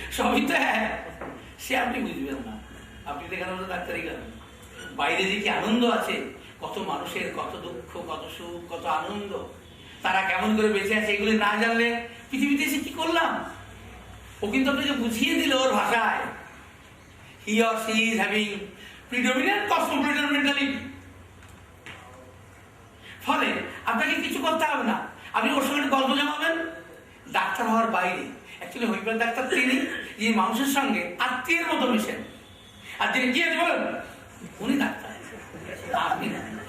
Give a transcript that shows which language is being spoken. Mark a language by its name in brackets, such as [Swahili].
[Bangla] সবই তো সে আপনি বুঝবেন না। আপনি তো এখানে ডাক্তারি করেন, বাইরে যে কি আনন্দ আছে, কত মানুষের কত দুঃখ, কত সুখ, কত আনন্দ, তারা কেমন করে বেঁচে আছে, এগুলি না জানলে পৃথিবীতে এসে কি করলাম? ও কিন্তু আপনাকে বুঝিয়ে দিল ওর ভাষায়। [English] He or she is having predominant cosmopolitan mentality. [Bangla] ফলে আপনাকে কিছু করতে হবে না, আপনি ওর সঙ্গে গল্প জমাবেন। ডাক্তার হওয়ার বাইরে অ্যাকচুয়ালি হোমিওপ্যাথি ডাক্তার তিনি যে মানুষের সঙ্গে আত্মীয়ের মতো মিশেন। আর যিনি কি আছে বলেন, উনি ডাক্তার, আপনি না।